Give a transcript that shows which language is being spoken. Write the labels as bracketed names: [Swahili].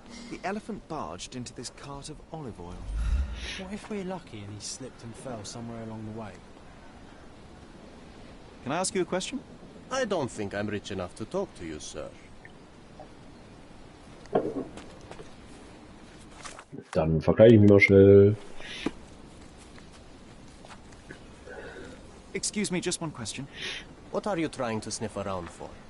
[English] The elephant barged into this cart of olive oil. What if we're lucky and he slipped and fell somewhere along the way? Can I ask you a question? I don't think I'm rich enough to talk to you, sir. [German] Dann vergleiche ich mich mal schnell. [English] Excuse me, just one question. What are you trying to sniff around for?